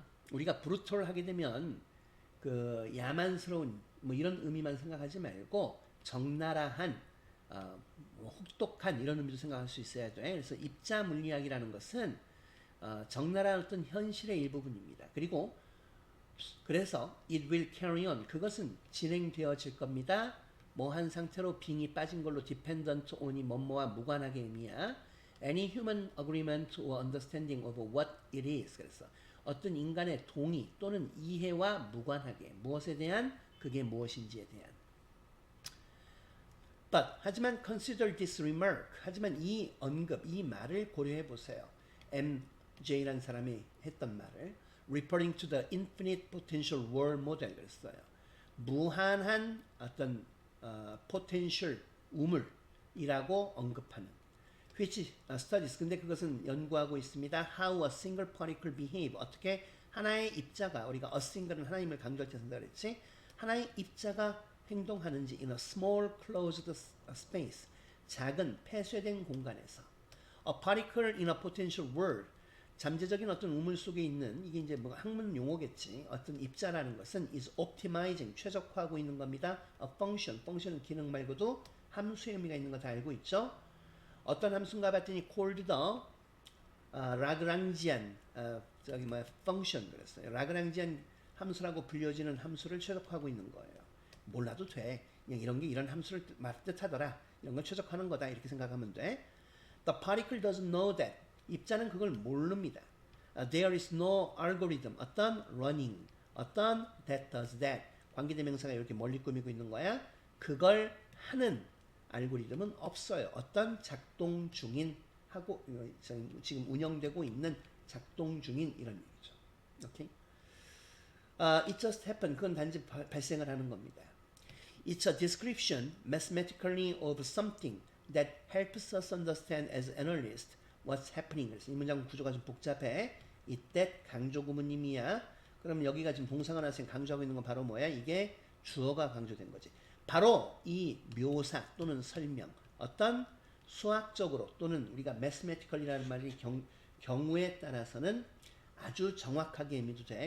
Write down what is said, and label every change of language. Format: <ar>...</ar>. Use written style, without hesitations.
<ko>우리가 brutal 하게 되면 그 야만스러운 뭐 이런 의미만 생각하지 말고 적나라한 혹독한 이런 의미도 생각할 수 있어야 돼. 그래서 입자 물리학이라는 것은 적나라한 어떤 현실의 일부분입니다. 그리고 그래서</ko> <en>it will carry on.</en> <ko>그것은 진행되어질 겁니다. 뭐 한 상태로 빙이 빠진 걸로 dependent on이 뭐뭐와 무관하게 의미야.</ko> <en>Any human agreement or understanding of what it is.</en> <ko>그래서 어떤 인간의 동의 또는 이해와 무관하게 무엇에 대한 그게 무엇인지에 대한.</ko> <en>But</en> <ko>하지만</ko> <en>consider this remark.</en> <ko>하지만 이 언급, 이 말을 고려해 보세요. MJ라는 사람이 했던 말을</ko> <en>referring to the infinite potential world model</en> <ko>그랬어요. 무한한 어떤 potential 우물이라고 언급하는</ko> <en>which studies.</en> <ko>근데 그것은 연구하고 있습니다.</ko> <en>How a single particle behave.</en> <ko>어떻게 하나의 입자가, 우리가 a single은 하나님을 강조할 때 쓴다 그랬지. 하나의 입자가 행동하는지</ko> <en>in a small closed space.</en> <ko>작은 폐쇄된 공간에서.</ko> <en>A particle in a potential world.</en> <ko>잠재적인 어떤 우물 속에 있는, 이게 이제 뭐 학문 용어겠지. 어떤 입자라는 것은</ko> <en>is optimizing.</en> <ko>최적화하고 있는 겁니다.</ko> <en>A function.</en> <ko>function은 기능 말고도 함수의 의미가 있는 거 다 알고 있죠. 어떤 함수인가 봤더니</ko> <en>called the Lagrangian function</en> <ko>그랬어요. 라그랑지안 함수라고 불려지는 함수를 최적화하고 있는 거예요. 몰라도 돼. 그냥 이런 게 이런 함수를 뜻하더라. 이런 걸 최적화하는 거다. 이렇게 생각하면 돼.</ko> <en>The particle doesn't know that.</en> <ko>입자는 그걸 모릅니다.</ko> <en>There is no algorithm.</en> <ko>어떤 running.</ko> <en>어떤 that does that.</en> <ko>관계대명사가 이렇게 멀리 꾸미고 있는 거야. 그걸 하는 알고리즘은 없어요. 어떤 작동 중인 하고 지금 운영되고 있는 작동 중인 이런 얘기죠. 오케이?</ko> <en>It just happened.</en> <ko>그건 단지 발생을 하는 겁니다.</ko> <en>It's a description mathematically of something that helps us understand as analysts what's happening.</en> <ko>그래서 이 문장 구조가 좀 복잡해. 이때 강조 구문임이야. 그럼 여기가 지금 동사가 나서 강조하고 있는 건 바로 뭐야? 이게 주어가 강조된 거지. 바로 이 묘사 또는 설명, 어떤 수학적으로 또는 우리가 mathematical이라는 말이 경우에 따라서는 아주 정확하게 의미도 돼.</ko>